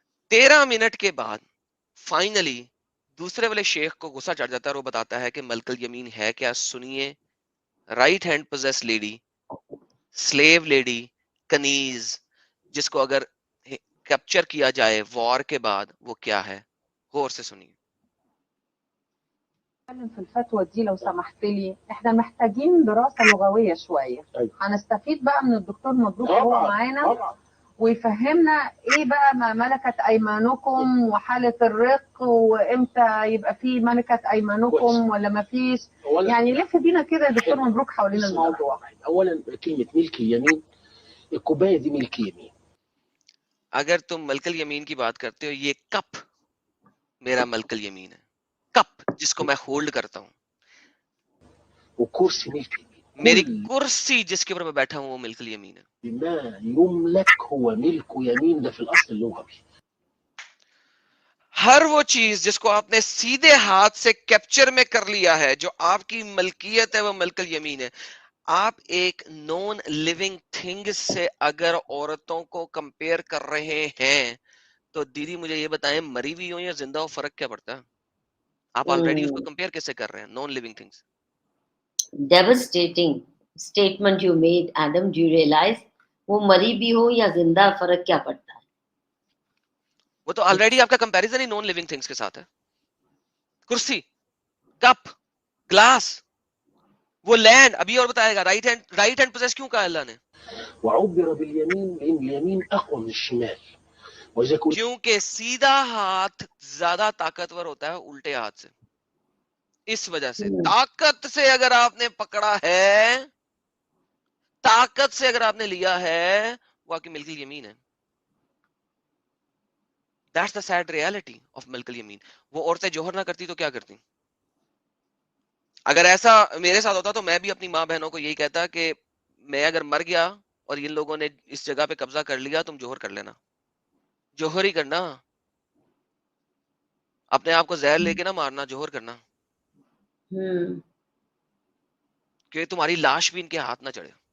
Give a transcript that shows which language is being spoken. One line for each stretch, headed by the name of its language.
Urdu: 13 minute کے بعد finally دوسرے والے شیخ کو غصہ چڑھ جاتا ہے اور وہ بتاتا ہے کہ ملک الیمین ہے کیا. سنیے، right hand possess lady, sleeve lady, کنیز، جس کو اگر کیپچر کیا جائے وار کے بعد، وہ کیا ہے؟ غور سے سنیے.
Arabic: في الفتوى دي لو سمحت لي، احنا محتاجين دراسة لغوية شوية. هنستفيد بقى من الدكتور مبروك وهو معانا ويفهمنا ايه بقى ما ملكت ايمانكم وحالة الرق وامتى يبقى في ملكت ايمانكم ولا ما فيش. يعني لف بينا كده يا دكتور مبروك حوالين الموضوع. اولا كلمة ملك اليمين، الكوباية دي ملك يمين.
Urdu: اگر تم ملک الیمین کی بات کرتے ہو، یہ کپ میرا ملک الیمین ہے، کپ جس کو میں ہولڈ کرتا ہوں،
Arabic: وكرسي ملك يمين.
Urdu: میری کرسی جس کے اوپر میں بیٹھا ہوں وہ ملک الیمین ہے.
Arabic: ما يملك هو ملك يمين، ده في الاصل اللغوي.
Urdu: ہر وہ چیز جس کو آپ نے سیدھے ہاتھ سے کیپچر میں کر لیا ہے، جو آپ کی ملکیت ہے، وہ ملک الیمین ہے. آپ ایک نون لیونگ تھنگ سے اگر عورتوں کو کمپیئر کر رہے ہیں تو دیدی مجھے یہ بتائیں مری ہوئی ہو یا زندہ ہو، فرق کیا پڑتا ہے؟ آپ آلریڈی اس کو کمپیئر کیسے کر رہے ہیں non living things?
English: Devastating statement you made, Adam. Do you realize
Urdu: وہ مری بھی ہو یا زندہ، فرق کیا پڑتا ہے؟ وہ تو آلریڈی آپ کا کمپیریزن ہی نان لیونگ تھنگس کے ساتھ ہے. کرسی، کپ، گلاس، وہ لینڈ. ابھی اور بتائے گا رائٹ ہینڈ پوزیس کیوں کہا اللہ نے؟
Arabic: وعبر باليمين لان اليمين اقوى من الشمال. واذا كنت
Urdu: کیونکہ سیدھا ہاتھ زیادہ طاقتور ہوتا ہے الٹے ہاتھ سے. اس وجہ سے طاقت سے اگر آپ نے پکڑا ہے، طاقت سے اگر آپ نے لیا ہے، وہ آپ کی ملک الیمین ہے.
English: That's the sad reality of ملک الیمین.
Urdu: وہ عورتیں جوہر نہ کرتی تو کیا کرتی؟ اگر ایسا میرے ساتھ ہوتا تو میں بھی اپنی ماں بہنوں کو یہی کہتا کہ میں اگر مر گیا اور ان لوگوں نے اس جگہ پہ قبضہ کر لیا، تم جوہر کر لینا، جوہر ہی کرنا، اپنے آپ کو زہر لے کے نہ مارنا، جوہر کرنا، کہ تمہاری لاش بھی ان کے ہاتھ نہ چڑھے.